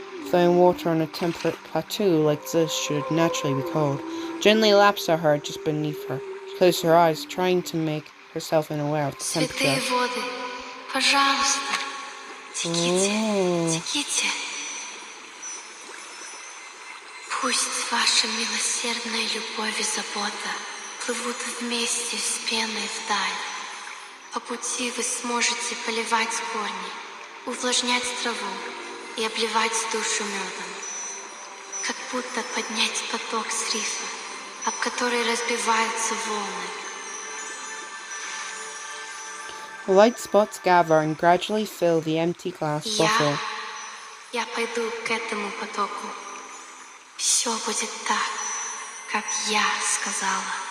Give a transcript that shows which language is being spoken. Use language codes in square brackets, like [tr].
[en] Flowing water on a temperate plateau like this should naturally be cold. Gently laps at her just beneath her. She closes her eyes, trying to make herself unaware of the temperature. [ru] Святые воды, пожалуйста, теките, теките. Пусть ваша милосердная любовь и забота плывут вместе с пеной вдаль. По пути вы сможете поливать корни, увлажнять траву и обливать душу медом. Как будто поднять поток с рифа, об который разбиваются волны. [en] Light spots gather and gradually fill the empty glass bottle. [ru] Я пойду к этому потоку. Все будет так, как я сказала.